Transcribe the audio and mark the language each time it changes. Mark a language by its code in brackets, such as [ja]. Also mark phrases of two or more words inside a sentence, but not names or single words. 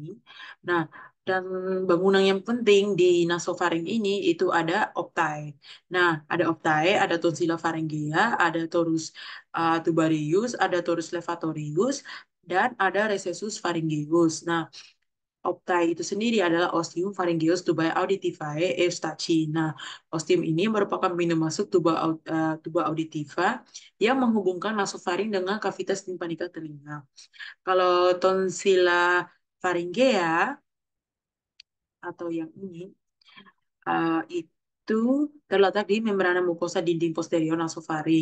[id] Nah, dan bangunan yang penting di nasofaring ini itu ada optai. Nah, ada optai, ada [la] tonsila pharyngea, [id] ada [la] torus tubarius, [id] ada [la] torus levatorius, [id] dan ada [la] recessus pharyngeus. [id] Nah, optai itu sendiri adalah [la] Ostium pharyngeus tubae auditivae eustachi. [id] Nah, ostium ini merupakan pintu masuk [la] tuba auditiva [id] yang menghubungkan nasofaring dengan kavitas timpanika telinga. Kalau [la] tonsila pharyngea [id] atau yang ini itu terletak di membrana mukosa dinding posterior nasofaring.